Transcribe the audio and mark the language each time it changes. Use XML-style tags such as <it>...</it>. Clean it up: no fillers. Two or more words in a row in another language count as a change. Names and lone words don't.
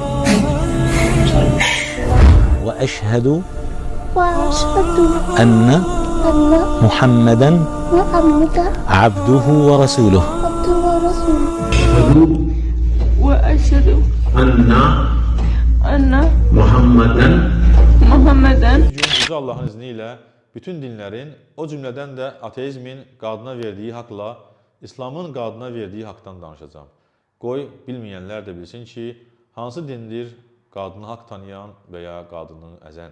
<ar>وأشهد أن محمدا عبده ورسوله. وأشهد أن محمدا</ar> <az>Yüce Allahın izni ilə bütün dinlərin, o cümlədən də ateizmin qadına verdiyi haqla İslamın qadına verdiyi haqdan danışacağam. Qoy bilməyənlər də bilsin ki, hansı dindir qadını haqq tanıyan və ya qadını əzən.</az>